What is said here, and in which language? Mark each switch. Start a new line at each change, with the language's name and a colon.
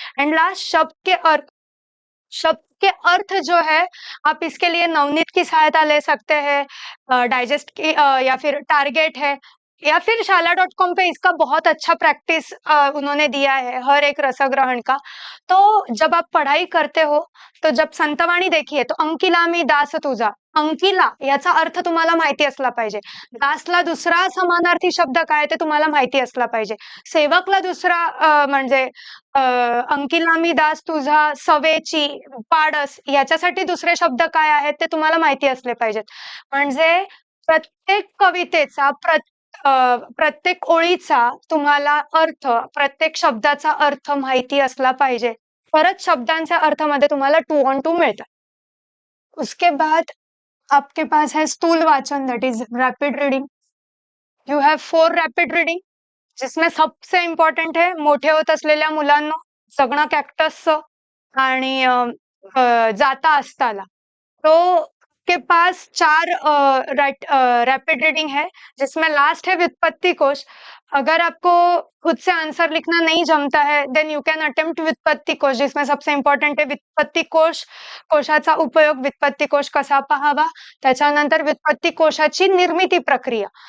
Hindi: And last शब्द के अर्थ जो है आप इसके लिए नवनीत की सहायता ले सकते हैं, डाइजेस्ट की या फिर टारगेट है या फिर शाला.com पे इसका बहुत अच्छा प्रैक्टिस उन्होंने दिया है हर एक रसग्रहण का. तो जब आप पढ़ाई करते हो तो जब संतवाणी देखिए तो
Marathi: अंकिला मी दास तुझा, अंकिला याचा अर्थ तुम्हाला माहिती असला पाहिजे, दासला दुसरा समानार्थी शब्द काय ते तुम्हाला माहिती असला पाहिजे, सेवकला दुसरा म्हणजे अंकिला मी दास तुझा, सवेची, पाडस याच्यासाठी दुसरे शब्द काय आहेत ते तुम्हाला माहिती असले पाहिजेत. म्हणजे प्रत्येक कवितेचा प्रत्येक ओळीचा तुम्हाला अर्थ, प्रत्येक शब्दाचा अर्थ माहिती असला पाहिजे. परत शब्दांच्या अर्थमध्ये तुम्हाला 2 on 2 मिळतात.
Hindi: उसके बाद आपके पास है स्थूल वाचन,
English: That is rapid reading. You have 4 rapid reading
Hindi: जिसमें सबसे इम्पॉर्टंट है मोठे होत असलेल्या मुलांना जगणं कॅक्टसचं आणि जाता असताला. तो के पास 4 रैपिड रीडिंग है जिसमें लास्ट है व्युत्पत्ति कोश. अगर आपको खुद से आंसर लिखना नहीं जमता है
English: then you can attempt
Hindi: व्युत्पत्ति कोश जिसमें सबसे इम्पॉर्टंट है व्युत्पत्ति कोश, कोशाचा उपयोग, व्युत्पत्ति कोश कसा पाहावा,
Marathi: त्याच्यानंतर व्युत्पत्ति कोशाची निर्मिती प्रक्रिया.